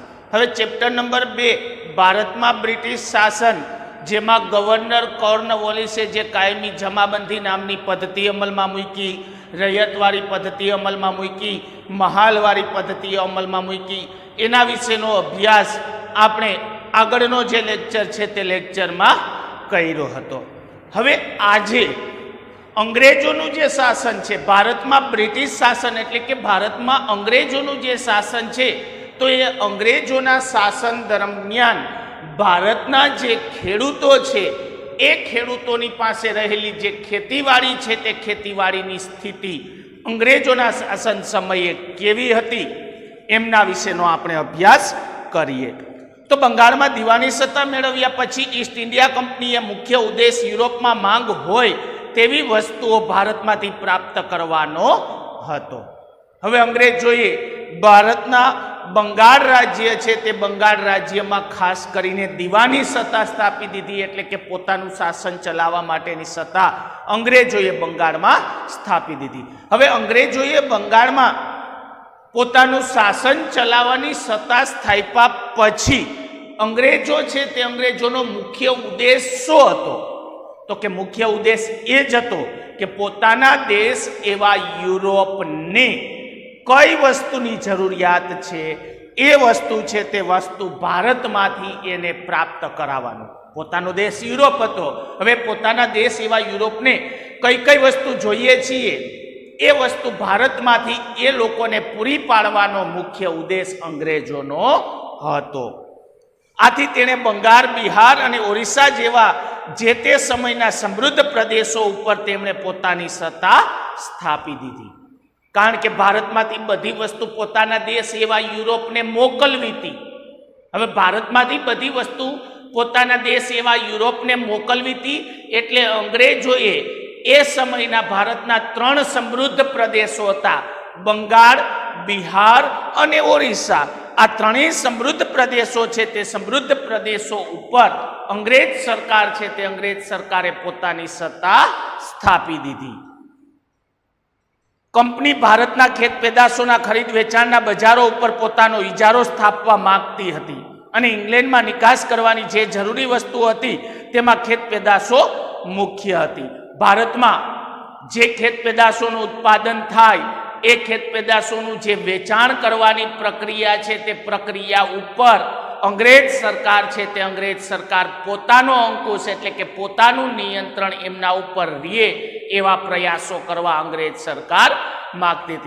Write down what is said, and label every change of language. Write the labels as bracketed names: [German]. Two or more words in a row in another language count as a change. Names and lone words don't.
[Gujarati] હવે ચેપ્ટર નંબર 2 ભારત મેં બ્રિટિશ શાસન જેમાં ગવર્નર કોર્નવોલિસે જે કાયમી જમાબંધી નામની પદ્ધતિ અમલ મેં મૂકી, રૈયતવાડી પદ્ધતિ અમલ મેં મૂકી, મહાલવાડી પદ્ધતિ અમલ મેં મૂકી, એના વિશેનો અભ્યાસ આપણે આગળનો જે લેક્ચર છે તે લેક્ચર મેં કર્યો હતો। હવે આજે અંગ્રેજોનું જે શાસન છે, ભારત મેં બ્રિટિશ શાસન એટલે કે ભારત મેં અંગ્રેજોનું જે શાસન છે તો યે અંગ્રેજોના શાસન દરમિયાન ભારતના જે ખેડૂતો છે એ ખેડૂતોની પાસે રહેલી જે ખેતીવાડી છે તે ખેતીવાડીની સ્થિતિ અંગ્રેજોના શાસન સમયે કેવી હતી એમના વિશેનો આપણે અભ્યાસ કરીએ। તો બંગાલ મેં દીવાની સત્તા મેળવ્યા પછી ઈસ્ટ ઇન્ડિયા કંપનીએ મુખ્ય ઉદ્દેશ્ય યુરોપ મેં માંગ હોય તેવી વસ્તુઓ ભારતમાંથી પ્રાપ્ત કરવાનો હતો। હવે અંગ્રેજોએ ભારતના બંગાલ રાજ્ય છે તે બંગાલ રાજ્ય મેં ખાસ કરીને દીવાની સત્તા સ્થાપી દીધી, એટલે કે પોતાનું શાસન ચલાવવા માટેની સત્તા અંગ્રેજોએ બંગાલ મેં સ્થાપી દીધી। હવે અંગ્રેજોએ બંગાલ મેં પોતાનું શાસન ચલાવવાની સત્તા સ્થાપ્યા પછી અંગ્રેજો છે તે અંગ્રેજોનો મુખ્ય ઉદ્દેશ્ય શો હતો તો કે મુખ્ય ઉદ્દેશ્ય એ જ હતો કે પોતાના દેશ એવા યુરોપને કઈ વસ્તુની જરૂરિયાત છે એ વસ્તુ છે તે વસ્તુ ભારતમાંથી એને પ્રાપ્ત કરાવાનો। પોતાનો દેશ યુરોપ હતો, હવે પોતાના દેશ એવા યુરોપને કઈ કઈ વસ્તુ જોઈએ છીએ એ વસ્તુ ભારતમાંથી એ લોકોને પૂરી પાડવાનો મુખ્ય ઉદ્દેશ્ય અંગ્રેજોનો હતો। આથી તેણે બંગાલ, બિહાર અને ઓડિશા જેવા જે તે સમયના સમૃદ્ધ પ્રદેશોં ઉપર તેમણે પોતાની સત્તા સ્થાપી દીધી, કારણ કે ભારતમાંથી બધી વસ્તુ પોતાના દેશ એવા યુરોપને મોકલવી હતી। હવે ભારતમાંથી બધી વસ્તુ પોતાના દેશ એવા યુરોપને મોકલવી હતી એટલે અંગ્રેજોએ એ સમયના ભારતના 3 સમૃદ્ધ પ્રદેશોં હતા, બંગાલ, બિહાર અને ઓડિશા। આ 3 સમૃદ્ધ પ્રદેશોં છે તે સમૃદ્ધ પ્રદેશોં ઉપર અંગ્રેજ સરકાર છે તે અંગ્રેજ સરકારે પોતાની સત્તા સ્થાપી દીધી। કંપની ભારતના ખેત પેદાશોના ખરીદ વેચાણના બજારો ઉપર પોતાનો ઇજારો સ્થાપવા માંગતી હતી અને ઇંગ્લેંડ મેં નિકાસ કરવાની જે જરૂરી વસ્તુ હતી તેમાં ખેત પેદાશો મુખ્ય હતી। ભારત મેં જે ખેત પેદાશોનું ઉત્પાદન થાય એ ખેત પેદાશોનું જે વેચાણ કરવાની પ્રક્રિયા છે તે પ્રક્રિયા ઉપર અંગ્રેજ સરકાર છે તે અંગ્રેજ સરકાર પોતાનો અંકુશ એટલે કે પોતાનું નિયંત્રણ એમના ઉપર રહે એવા પ્રયાસોં કરવા અંગ્રેજ સરકાર માગતી થી।